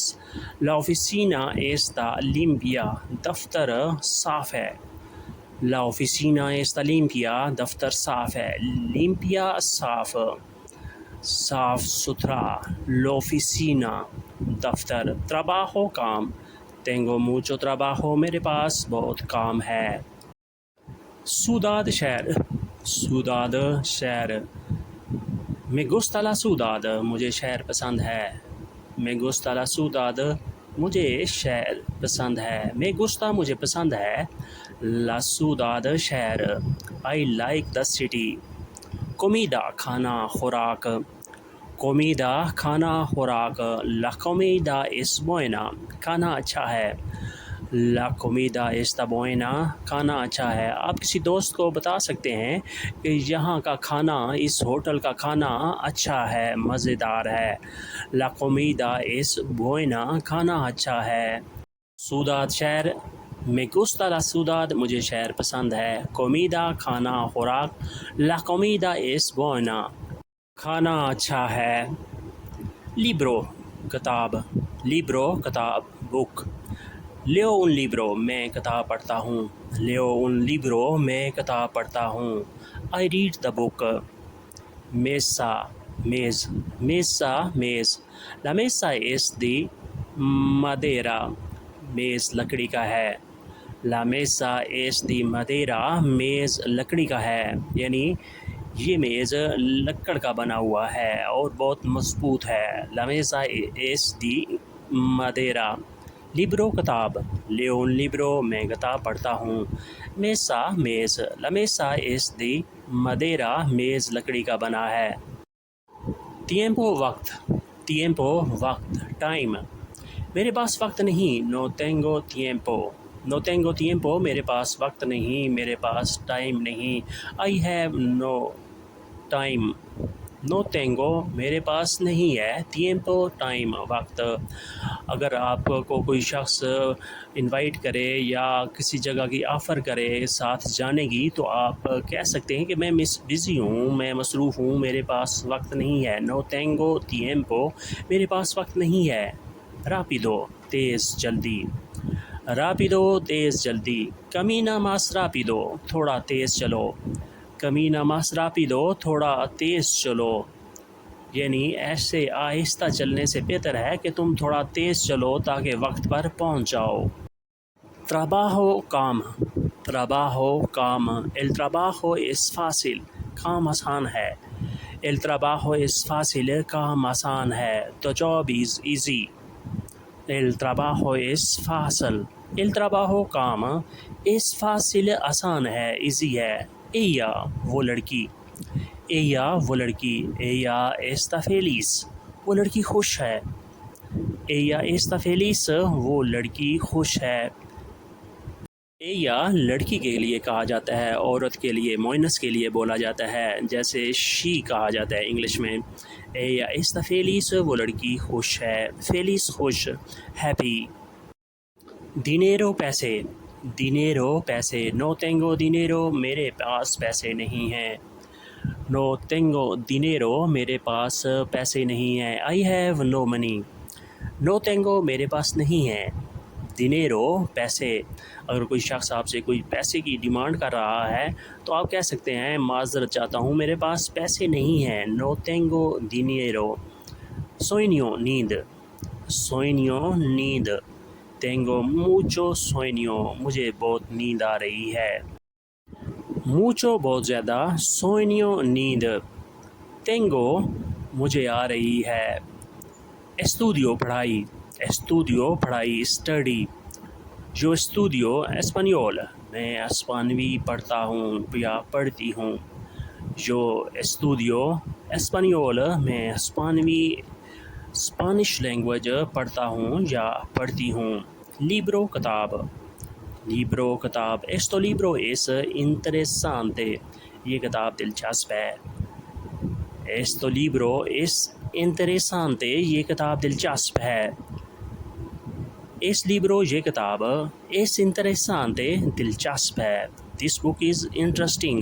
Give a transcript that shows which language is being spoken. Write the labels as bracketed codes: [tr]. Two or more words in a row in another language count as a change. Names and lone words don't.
[es] la oficina está limpia, [ur] دفتر صاف ہے. [es] la oficina está limpia, [ur] دفتر صاف ہے. लिम्पिया صاف، صاف ستھرا. [es] l'oficina, दफ्तर। trabajo, काम। tengo mucho trabajo, [ur] میرے پاس بہت کام ہے. [es] ciudad, शहर, ciudad, शहर। me gusta la ciudad, [ur] مجھے شہر پسند ہے. [es] me gusta la ciudad, [ur] مجھے شہر پسند ہے. [es] me gusta, [ur] مجھے پسند ہے. [es] la ciudad, [ur] शहर। [en] I like the city। comida, [ur] کھانا، خوراک. [es] comida, [ur] کھانا، خوراک. [es] la comida es buena, [ur] کھانا اچھا ہے. [es] La comida está buena, [ur] کھانا اچھا ہے. آپ کسی دوست کو بتا سکتے ہیں کہ یہاں کا کھانا، اس ہوٹل کا کھانا اچھا ہے، مزیدار ہے. [es] La comida es buena, [ur] کھانا اچھا ہے. [es] ciudad, शहर। me gusta la ciudad, [ur] مجھے شہر پسند ہے. [es] comida, [ur] کھانا، خوراک. [es] la comida es buena, [ur] کھانا اچھا ہے. [es] libro, किताब। libro, किताब, बुक। leo un libro, [ur] میں کتاب پڑھتا ہوں. [es] leo un libro, [ur] میں کتاب پڑھتا ہوں. [en] I read the book। [es] mesa, मेज़, mesa, मेज़। la mesa es de madera, [ur] میز لکڑی کا ہے. [es] la mesa es de madera, [ur] میز لکڑی کا ہے، یعنی یہ میز لکڑ کا بنا ہوا ہے اور بہت مضبوط ہے. [es] la mesa es de madera। लिब्रो, किताब। leo un libro, [ur] میں کتاب پڑھتا ہوں. [es] मेसा, मेज़। la mesa es de madera, [ur] میز لکڑی کا بنا ہے. [es] tiempo, वक्त। tiempo, वक्त, टाइम। [ur] میرے پاس وقت نہیں, [es] no tengo tiempo। no tengo tiempo, [ur] میرے پاس وقت نہیں، میرے پاس ٹائم نہیں. [en] I have no time। [es] no tengo, [ur] میرے پاس نہیں ہے. tiempo, ٹائم، وقت. اگر آپ کو کوئی شخص انوائٹ کرے یا کسی جگہ کی آفر کرے ساتھ جانے کی، تو آپ کہہ سکتے ہیں کہ میں بزی ہوں، میں مصروف ہوں، میرے پاس وقت نہیں ہے. [es] no tengo tiempo, [ur] میرے پاس وقت نہیں ہے. rápido, تیز، جلدی. rápido, تیز، جلدی. [es] camina más rápido, [ur] تھوڑا تیز چلو. [es] camina más rápido, [ur] تھوڑا تیز چلو، یعنی ایسے آہستہ چلنے سے بہتر ہے کہ تم تھوڑا تیز چلو تاکہ وقت پر پہنچ جاؤ. [es] trabajo, काम। trabajo, काम। el trabajo es fácil, [ur] کام آسان ہے. [es] el trabajo es fácil, [ur] کام آسان ہے. [en] the job is easy। [es] el trabajo es fácil, el trabajo, काम। es fácil, [ur] آسان ہے، easy ہے. ella, وہ لڑکی. [es] ella, [ur] وہ لڑکی. [es] ella está feliz, [ur] وہ لڑکی خوش ہے. [es] ella está feliz, [ur] وہ لڑکی خوش ہے. ella لڑکی کے لیے کہا جاتا ہے، عورت کے لیے، مؤنث کے لیے بولا جاتا ہے، جیسے she کہا جاتا ہے انگلش میں. [es] ella está feliz, [ur] وہ لڑکی خوش ہے. [es] feliz, खुश, [ur] happy। dinero پیسے, dinero پیسے, [es] no tengo dinero [ur] میرے پاس پیسے نہیں ہیں, [es] no tengo dinero [ur] میرے پاس پیسے نہیں ہیں, [en] I have no money, [es] no tengo [ur] میرے پاس نہیں ہے, dinero پیسے. اگر کوئی شخص آپ سے کوئی پیسے کی ڈیمانڈ کر رہا ہے تو آپ کہہ سکتے ہیں معذرت چاہتا ہوں میرے پاس پیسے نہیں ہیں, [es] no tengo dinero. [ur] sueño نیند, sueño نیند, [es] tengo mucho sueño [ur] مجھے بہت نیند آ رہی ہے, mucho بہت زیادہ, sueño نیند, tengo مجھے آ رہی ہے, estudio پڑھائی, estudio پڑھائی, [en] study. [es] yo estudio español [ur] میں اسپانوی پڑھتا ہوں یا پڑھتی ہوں, [es] yo estudio español [ur] میں اسپانش لینگویج پڑھتا ہوں یا پڑھتی ہوں. [es] libro کتاب, libro کتاب, esto libro es interesante [ur] یہ کتاب دلچسپ ہے, [es] esto libro es interesante [ur] یہ کتاب دلچسپ ہے, [es] es libro [ur] یہ کتاب, [es] es interesante [ur] دلچسپ ہے, [en] this book is interesting.